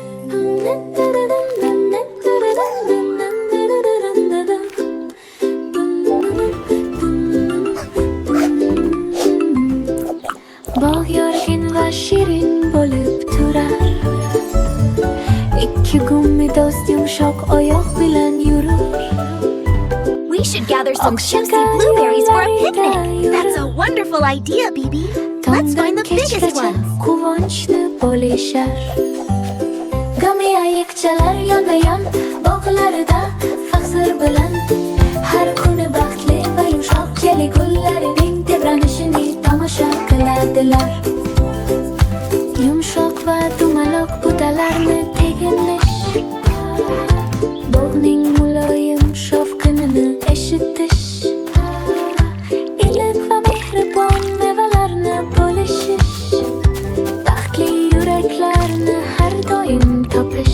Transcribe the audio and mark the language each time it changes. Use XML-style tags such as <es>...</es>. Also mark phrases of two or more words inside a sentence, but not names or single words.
<uz>Bog' yorgin va shirin bo'lib turar. Ikki gummi do'st yumshoq oyoq bilan yurur.</uz> <en>We should gather some juicy blueberries for a picnic. That's a wonderful idea, Bibi. Let's find the biggest ones.</en> <uz>Quvonchni bo'lishar. Gummi ayiqchalar yonma-yon bog'larida faxr bilan har kuni baxtli va yumshoq keli gullarining tebranishini tomosha qiladilar. Yumshoq va dumaloq butalarni teginish, bog'ning muloyim shovqinini eshitish, iliq va mehribon mevalarni bo'lishish, baxtli yuraklarni har doim topish.</uz>